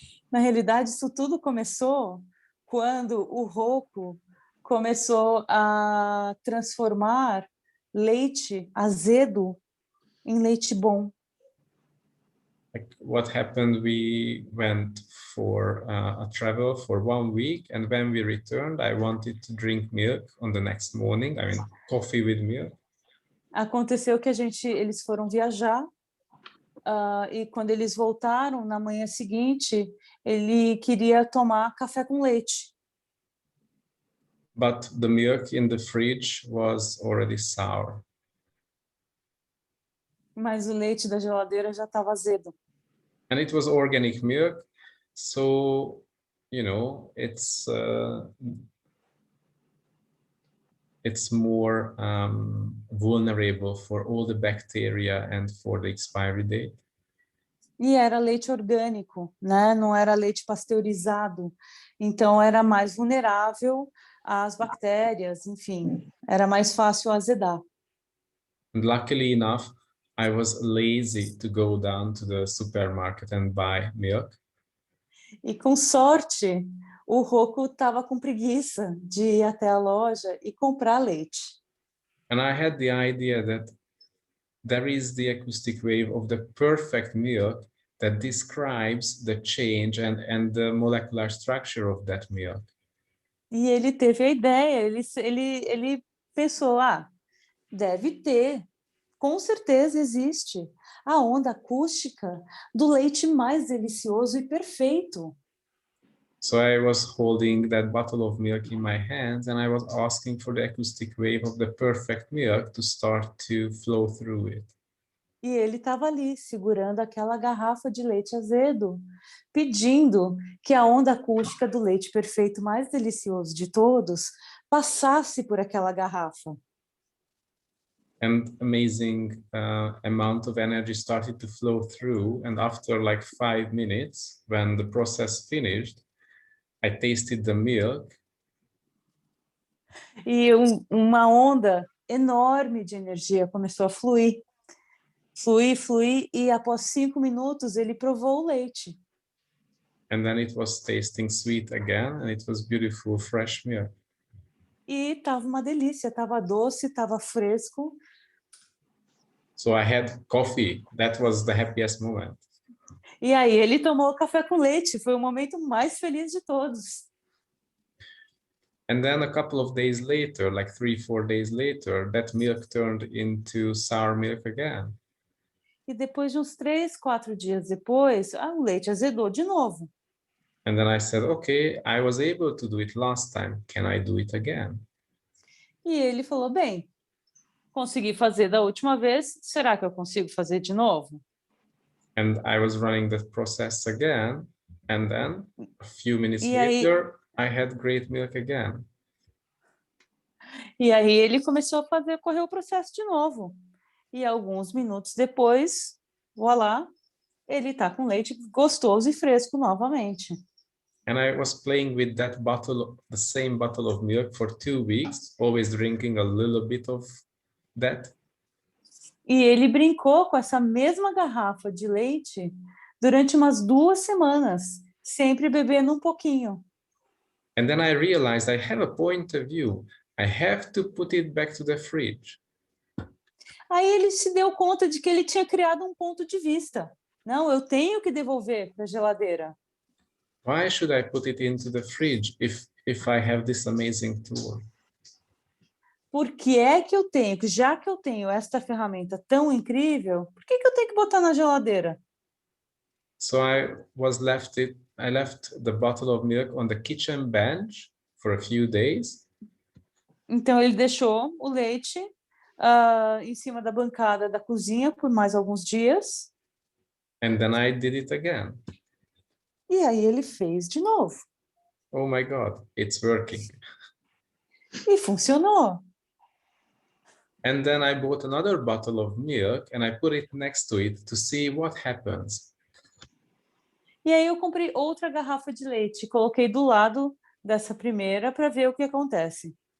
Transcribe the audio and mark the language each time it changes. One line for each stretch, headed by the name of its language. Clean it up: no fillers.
Portuguese: Na realidade, isso tudo começou quando o Rocco começou a transformar leite azedo em leite bom.
English: Like what happened, we went for a travel for 1 week, and when we returned, I wanted to drink milk on the next morning. I mean, coffee with milk.
Portuguese: Aconteceu que eles foram viajar, e quando eles voltaram, na manhã seguinte, ele queria tomar café com leite.
English: But the milk in the fridge was already sour.
Portuguese: Mas o leite da geladeira já estava azedo.
English: And it was organic milk, so, you know, it's more vulnerable for all the bacteria and for the expiry date.
Portuguese: E era leite orgânico, né? Não era leite pasteurizado. Então, era mais vulnerável às bactérias, enfim, era mais fácil azedar.
English: And luckily enough, I was lazy to go down to the supermarket and buy milk.
Portuguese: E com sorte, o Rocco estava com preguiça de ir até a loja e comprar leite.
English: And I had the idea that there is the acoustic wave of the perfect milk that describes the change and the molecular structure of that milk.
Portuguese: E ele teve a ideia, ele pensou, deve ter, com certeza existe, a onda acústica do leite mais delicioso e perfeito.
English: So I was holding that bottle of milk in my hands and I was asking for the acoustic wave of the perfect milk to start to flow through it.
Portuguese: E ele estava ali, segurando aquela garrafa de leite azedo, pedindo que a onda acústica do leite perfeito mais delicioso de todos passasse por aquela garrafa.
English: And amazing amount of energy started to flow through. And after like 5 minutes, when the process finished, I tasted the milk.
Portuguese: E uma onda enorme de energia começou a fluir. Fluir, e após 5 minutos ele provou o leite.
English: And then it was tasting sweet again, and it was beautiful, fresh milk.
Portuguese: E estava uma delícia, estava doce, estava fresco.
English: So I had coffee. That was the happiest moment.
Portuguese: E aí ele tomou café com leite, foi o momento mais feliz de todos.
English: And then a couple of days later, like 3-4 days later, that milk turned into sour milk again.
Portuguese: E depois de uns 3, 4 dias depois, o leite azedou de novo.
English: And then I said, okay, I was able to do it last time. Can I do it again?
Portuguese: E ele falou, bem, consegui fazer da última vez, será que eu consigo fazer de novo?
English: And I was running the process again. And then a few minutes
Portuguese: E aí,
English: later, I had great milk again.
Portuguese: e aí ele começou a correr o processo de novo. E alguns minutos depois, voilá, ele está com leite gostoso e fresco novamente.
English: And I was playing with that bottle, the same bottle of milk for 2 weeks, always drinking a little bit of that.
Portuguese: E ele brincou com essa mesma garrafa de leite durante umas 2 semanas, sempre bebendo um pouquinho.
English: And then I realized I have a point of view. I have to put it back to the fridge.
Portuguese: Aí ele se deu conta de que ele tinha criado um ponto de vista. Não, eu tenho que devolver para a geladeira.
English: Why should I put it into the fridge if I have this amazing tool?
Portuguese: Por que é que eu tenho, já que eu tenho esta ferramenta tão incrível, por que eu tenho que botar na geladeira?
English: So I left the bottle of milk on the kitchen bench for a few days.
Portuguese: Então ele deixou o leite em cima da bancada da cozinha por mais alguns dias.
English: And then I did it again.
Portuguese: E aí ele fez de novo.
English: Oh my God, it's working.
Portuguese: E funcionou.
English: And then I bought another bottle of milk and I put it next to it to see what happens.
Portuguese: E aí eu comprei outra garrafa de leite, coloquei do lado dessa primeira para ver o que acontece.